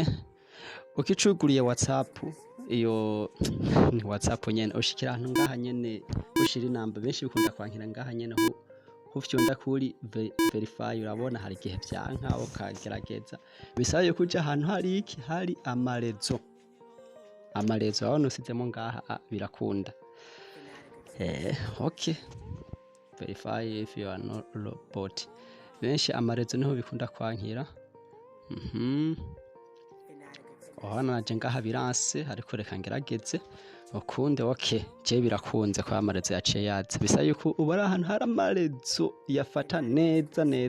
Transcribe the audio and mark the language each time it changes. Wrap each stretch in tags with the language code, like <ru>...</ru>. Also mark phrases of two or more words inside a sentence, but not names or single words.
<rn>Ukicuguriye WhatsApp iyo ni WhatsApp nyene ushikira ahantu ngaha nyene ushira inamba benshi bikunda kwankira ngaha nyene hufyonda kuri verify urabona hari igihe vyanka ukagerageza bisaba yo kuja ahantu hari amarezo abano usizemo ngaha birakunda.</rn> <en>Okay, verify if you are not robot.</en> <rn>Benshi amarezo niho bikunda kwankira. Ohana naje ngaha biranse ariko reka ngerageze ukunde. Okay, je birakunze kwa amarezo yaciye yaze bisa yuko ubara ahantu hari amarezo yafata neza.</rn>